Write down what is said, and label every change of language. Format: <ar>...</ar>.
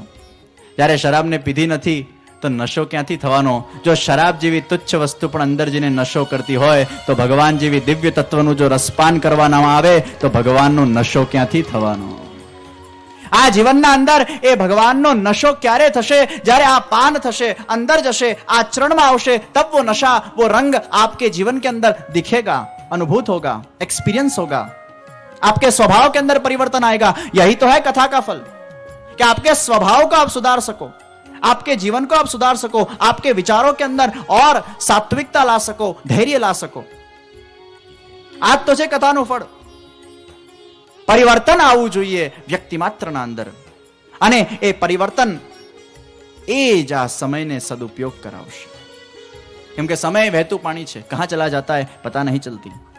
<gu>જ્યારે શરાબને પીધી નથી તો નશો ક્યાંથી થવાનો? જો શરાબ જેવી તુચ્છ વસ્તુ પણ અંદર જઈને નશો કરતી હોય, તો ભગવાન જેવી દિવ્ય તત્વનું જો રસપાન કરવાના આવે તો ભગવાનનો નશો ક્યાંથી થવાનો? આ જીવનના અંદર એ ભગવાનનો નશો ક્યારે થશે? જ્યારે આ પાન થશે, અંદર જશે, આચરણમાં આવશે,</gu> <hi>તબ वो नशा, वो रंग आपके जीवन के अंदर दिखेगा, अनुभूत होगा, एक्सपीरियंस होगा, आपके स्वभाव के अंदर परिवर्तन आएगा. यही तो है कथा का फल, कि आपके स्वभाव को आप सुधार सको, आपके जीवन को आप सुधार सको, आपके विचारों के अंदर और सात्विकता ला सको, धैर्य ला सको.</hi> <gu>आज तो છે કથાનું ફળ. પરિવર્તન આવવું જોઈએ વ્યક્તિ માત્રના અંદર, અને એ પરિવર્તન એ જ આ સમયને સદુપયોગ કરાવશે. કેમ કે સમય વહેતું પાણી છે,</gu> <hi>કહાં ચલા જાતા હૈ પતા નહીં ચલતી.</hi>